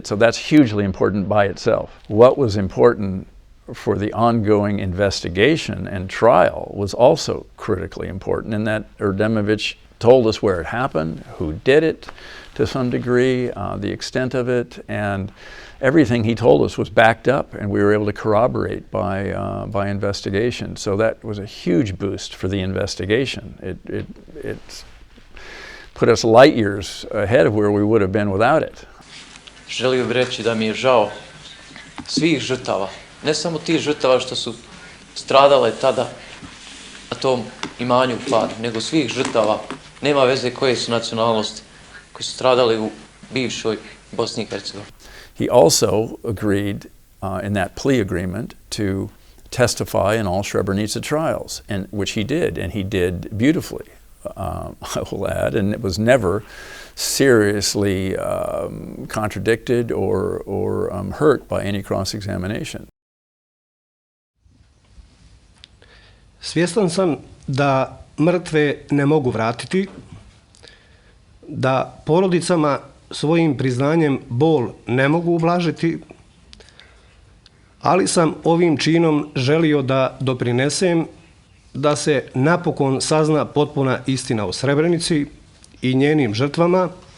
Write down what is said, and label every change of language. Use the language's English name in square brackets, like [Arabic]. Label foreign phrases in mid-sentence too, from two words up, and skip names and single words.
[English] So that's hugely important by itself. What was important for the ongoing investigation and trial was also critically important, in that Erdemović told us where it happened, who did it to some degree, the extent of it, and everything he told us was backed up, and we were able to corroborate by investigation. So that was a huge boost for the investigation. It put us light years ahead of where we would have been without it. [Bosnian] Želio bih reći da mi je žao svih žrtava, ne samo tih žrtava što su stradale tada na tom imanju u Padu, nego svih žrtava, nema veze koje su nacionalnosti, koji su stradali u bivšoj Bosni i Hercegovini. [English] He also agreed in that plea agreement to testify in all Srebrenica trials, and which he did, and he did beautifully, I will add, and it was never seriously contradicted or hurt by any cross-examination. [Bosnian] Svjestan sam da mrtve ne mogu vratiti, da porodicama svojim priznanjem bol ne mogu ublažiti, ali sam ovim činom želio da doprinesem da se napokon sazna potpuna istina o Srebrenici i njenim žrtvama,